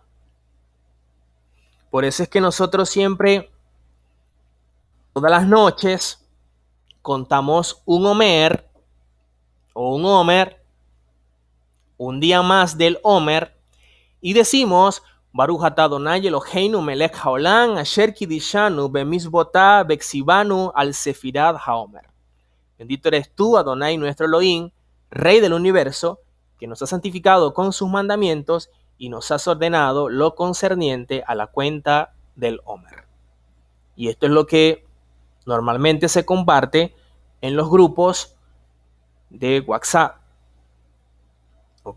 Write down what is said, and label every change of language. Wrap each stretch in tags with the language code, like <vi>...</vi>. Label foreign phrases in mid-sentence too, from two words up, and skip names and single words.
<es>Por eso es que nosotros siempre, todas las noches, contamos un Omer o un Omer, un día más del Omer, y decimos</es> <he>ברוך אתה אדוני אלוהינו מלך העולם אשר קדשנו במצוותיו וציוונו על ספירת העומר.</he> <es>Bendito eres tú, Adonai, nuestro Elohim, Rey del universo, que nos ha santificado con sus mandamientos y nos has ordenado lo concerniente a la cuenta del Omer. Y esto es lo que normalmente se comparte en los grupos de WhatsApp, ¿ok?</es>